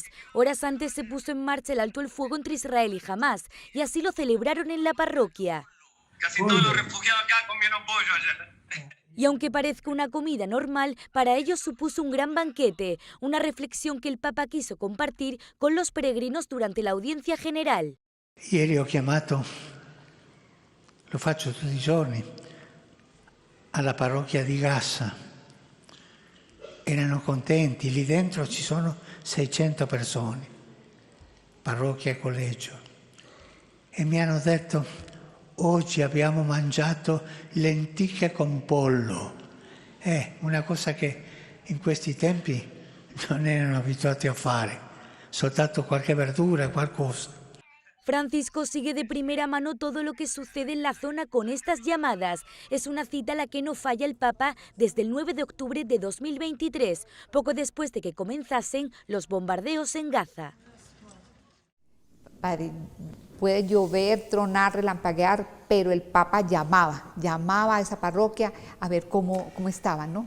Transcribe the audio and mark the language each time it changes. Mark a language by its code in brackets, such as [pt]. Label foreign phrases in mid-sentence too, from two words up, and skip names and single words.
[es] Horas antes se puso en marcha el alto el fuego entre Israel y Hamás, y así lo celebraron en la parroquia. Casi todos los refugiados acá comieron pollo ayer. Y aunque parezca una comida normal, para ellos supuso un gran banquete, una reflexión que el Papa quiso compartir con los peregrinos durante la audiencia general. [it] Ieri ho chiamato, lo faccio tutti i giorni, alla parrocchia di Gaza. Erano contenti, lì dentro ci sono 600 persone, parrocchia e collegio, e mi hanno detto: oggi abbiamo mangiato lenticchie con pollo. Una cosa che in questi tempi non erano abituati a fare, soltanto qualche verdura, qualcosa. [es] Francisco sigue de primera mano todo lo que sucede en la zona con estas llamadas. Es una cita a la que no falla el Papa desde el 9 de octubre de 2023, poco después de que comenzasen los bombardeos en Gaza. Padre, puede llover, tronar, relampaguear, pero el Papa llamaba a esa parroquia a ver cómo estaban, ¿no?